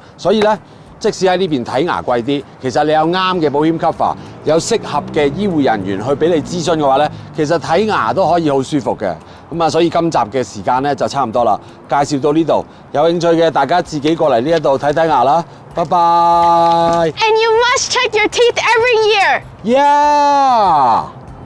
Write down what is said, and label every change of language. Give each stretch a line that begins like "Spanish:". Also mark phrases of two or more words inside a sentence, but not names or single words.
Cantonese: 所以咧，即使喺呢邊睇牙貴啲，其實你有啱嘅保險 cover， 有適合嘅醫護人員去俾你諮詢嘅話咧，其實睇牙都可以好舒服嘅。咁啊，所以今集嘅時間咧就差唔多啦，介紹到呢度，有興趣嘅大家自己過嚟呢一度睇睇牙啦，拜拜。
English: And you must check your teeth every year. Yeah.